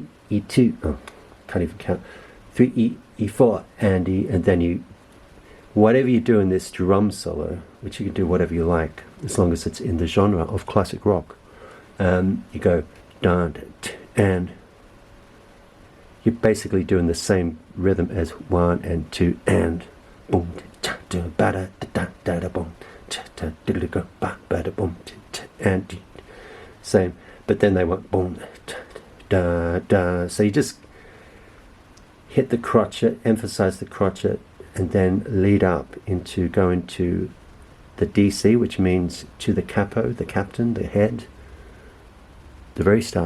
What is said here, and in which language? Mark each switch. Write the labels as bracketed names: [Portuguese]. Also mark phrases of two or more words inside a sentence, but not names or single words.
[English] E 2, oh, can't even count, 3 E4 and E, and then you, whatever you do in this drum solo, which you can do whatever you like as long as it's in the genre of classic rock, you go down and you're basically doing the same rhythm as 1 and 2 and boom, bada da da da boom, bada boom, and same. But then they went boom, da da. So you just hit the crotchet, emphasize the crotchet, and then lead up into going to the DC, which means to the capo, the captain, the head, the very start.